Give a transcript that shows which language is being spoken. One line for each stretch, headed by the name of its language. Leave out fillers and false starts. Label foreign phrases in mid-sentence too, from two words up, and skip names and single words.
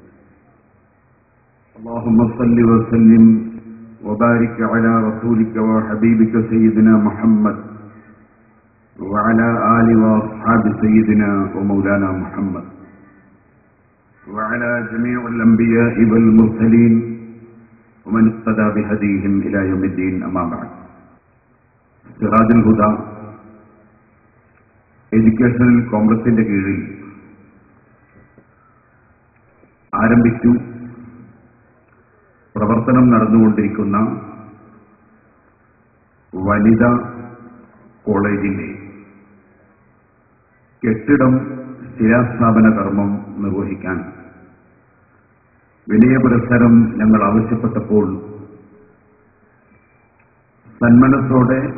Arabic: اللهم صل وسلم وبارك على رسولك وحبيبك سيدنا محمد وعلى آل وأصحاب سيدنا ومولانا محمد وعلى جميع الأنبياء والمرسلين ومن اقتدى بهديهم إلى يوم الدين. أما بعد.
Malayalam: സിറാജുൽ ഹുദ എഡ്യൂക്കേഷണൽ കോംപ്ലക്സിന്റെ കീഴിൽ ആരംഭിച്ചു പ്രവർത്തനം നടന്നുകൊണ്ടിരിക്കുന്ന വനിതാ കോളേജിന്റെ കെട്ടിടം ശിലാസ്ഥാപന കർമ്മം നിർവഹിക്കാൻ വിനയ പുരസ്കാരം ഞങ്ങൾ ആവശ്യപ്പെട്ടപ്പോൾ സന്മനസ്സോടെ